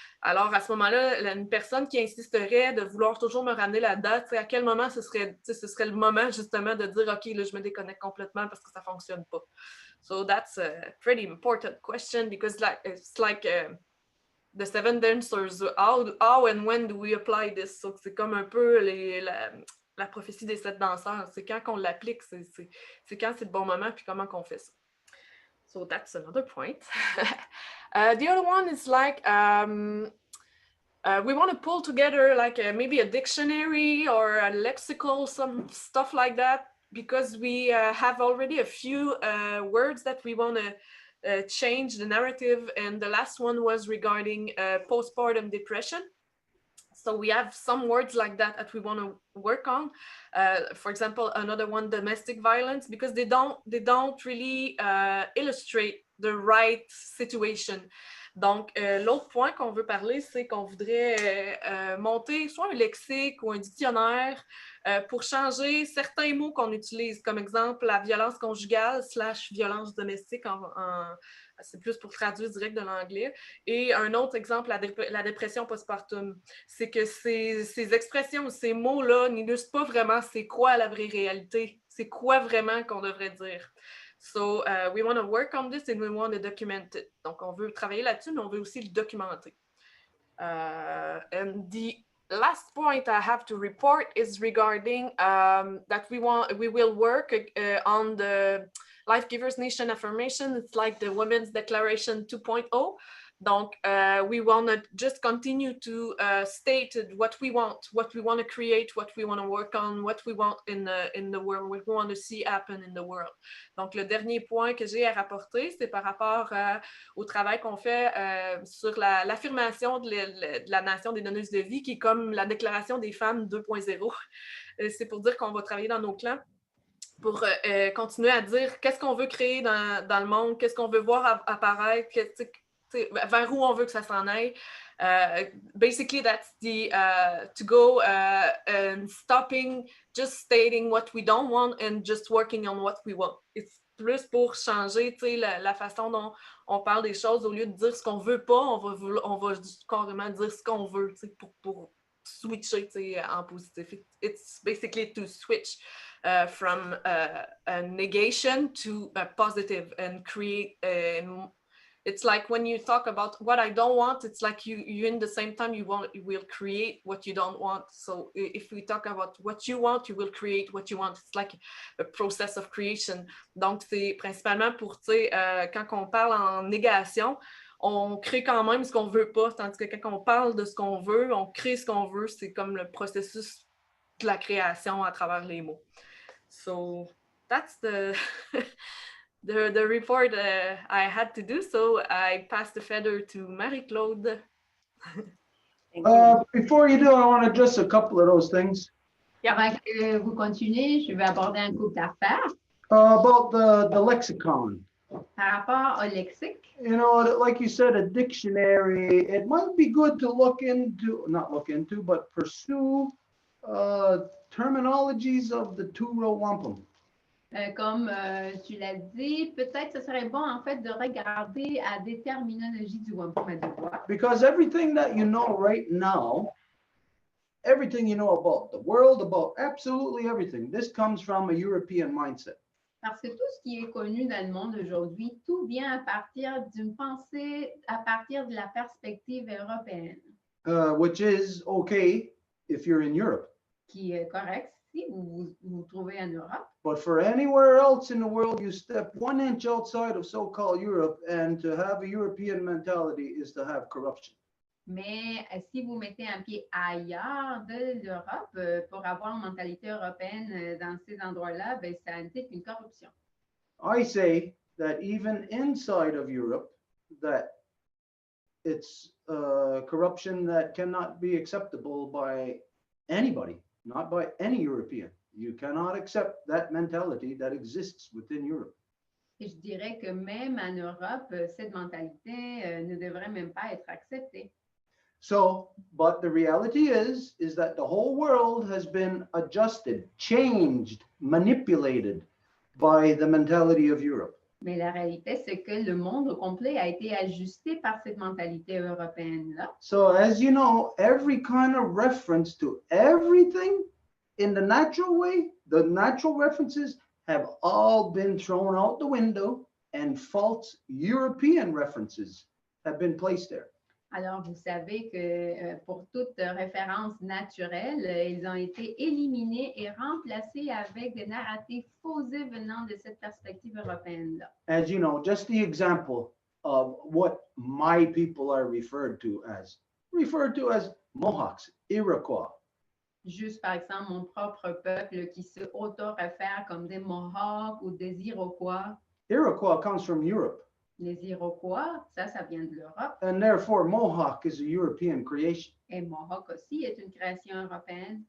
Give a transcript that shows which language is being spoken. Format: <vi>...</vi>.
<fr>Alors à ce moment-là, une personne qui insisterait de vouloir toujours me ramener là-dedans, à quel moment ce serait le moment justement de dire ok, là je me déconnecte complètement parce que ça fonctionne pas.</fr> <en>So that's a pretty important question because it's like the seven dancers, how and when do we apply this? So</en> <fr>c'est comme un peu la prophétie des 7 danseurs. C'est quand qu'on l'applique, c'est quand c'est le bon moment, puis comment qu'on fait ça.</fr> <en>So that's another point. The other one is like, we want to pull together like maybe a dictionary or a lexical, some stuff like that, because we have already a few words that we want to change the narrative. And the last one was regarding postpartum depression. So we have some words like that we want to work on. For example, another one, domestic violence, because they don't really illustrate the right situation.</en> <fr>Donc, l'autre point qu'on veut parler, c'est qu'on voudrait monter soit un lexique ou un dictionnaire pour changer certains mots qu'on utilise, comme exemple la violence conjugale / violence domestique, c'est plus pour traduire direct de l'anglais. Et un autre exemple, la dépression postpartum. C'est que ces expressions, ces mots-là n'illustrent pas vraiment c'est quoi la vraie réalité, c'est quoi vraiment qu'on devrait dire.</fr> <en>So we want to work on this and we want to document it.</en> <fr>Donc, on veut travailler là-dessus, mais on veut aussi le documenter.</fr> <en>And the last point I have to report is regarding that we will work on the Life Givers Nation affirmation. It's like the Women's Declaration 2.0.</en> <fr>Donc,</fr> <en>we want to just continue to state what we want to create, what we want to work on, what we want in the world, what we want to see happen in the world.</en> <fr>Donc, le dernier point que j'ai à rapporter, c'est par rapport au travail qu'on fait sur l'affirmation de la nation des donneuses de vie, qui est comme la déclaration des femmes 2.0. C'est pour dire qu'on va travailler dans nos clans pour continuer à dire qu'est-ce qu'on veut créer dans le monde, qu'est-ce qu'on veut voir apparaître, vers où on veut que ça s'en aille.</fr> <en>Basically, that's the to go and stopping just stating what we don't want and just working on what we want. It's</en> <fr>plus pour changer la façon dont on parle des choses. Au lieu de dire ce qu'on veut pas, on va carrément dire ce qu'on veut pour switcher en positif.</fr> <en>It's basically to switch from a negation to a positive and create it's like when you talk about what I don't want, it's like you in the same time you will create what you don't want. So if we talk about what you want, you will create what you want. It's like a process of creation.</en> <fr>Donc c'est principalement pour, quand on parle en négation, on crée quand même ce qu'on veut pas, tandis que quand on parle de ce qu'on veut, on crée ce qu'on veut. C'est comme le processus de la création à travers les mots.</fr> <en>So that's the the report I had to do. So I pass the feather to Marie-Claude. Before you do, I want to address a couple of those things.</en> <fr>Avant que vous continuez, je vais aborder un couple d'affaires.</fr> <en>About the lexicon.</en> <fr>Par rapport au lexique.</fr> <en>You know, like you said, a dictionary, it might be good to not look into, but pursue terminologies of the Row Wampum.</en> <fr>Comme tu l'as dit, peut-être ce serait bon en fait de regarder à des terminologies du Wampum à Deux Voies.</fr> <en>Because everything that you know right now, everything you know about the world, about absolutely everything, this comes from a European mindset.</en> <fr>Parce que tout ce qui est connu dans le monde aujourd'hui, tout vient à partir d'une pensée, à partir de la perspective européenne.</fr> <en>Which is okay if you're in Europe.</en> <fr>Qui est correct si vous vous trouvez en Europe.</fr> <en>But for anywhere else in the world, you step 1 inch outside of so-called Europe, and to have a European mentality is to have corruption.</en> <fr>Mais si vous mettez un pied ailleurs de l'Europe, pour avoir une mentalité européenne dans ces endroits-là, ben, ça implique une corruption.</fr> <en>I say that even inside of Europe, that it's corruption that cannot be acceptable by anybody, not by any European. You cannot accept that mentality that exists within Europe.</en> <fr>Et je dirais que même en Europe, cette mentalité ne devrait même pas être acceptée.</fr> <en>So, but the reality is that the whole world has been adjusted, changed, manipulated by the mentality of Europe.</en> <fr>Mais la réalité, c'est que le monde au complet a été ajusté par cette mentalité européenne-là.</fr> <en>So, as you know, every kind of reference to everything in the natural way, the natural references have all been thrown out the window, and false European references have been placed there.</en> <fr>Alors, vous savez que pour toute référence naturelle, ils ont été éliminés et remplacés avec des narratifs fausés venant de cette perspective européenne-là.</fr> <en>As you know, just the example of what my people are referred to as Mohawks, Iroquois.</en> <fr>Juste par exemple, mon propre peuple qui se auto-réfère comme des Mohawks ou des Iroquois.</fr> <en>Iroquois comes from Europe.</en> <fr>Les Iroquois, ça vient de l'Europe.</fr> <en>And therefore, Mohawk is a European creation.</en> <fr>Et Mohawk aussi est une création européenne.</fr>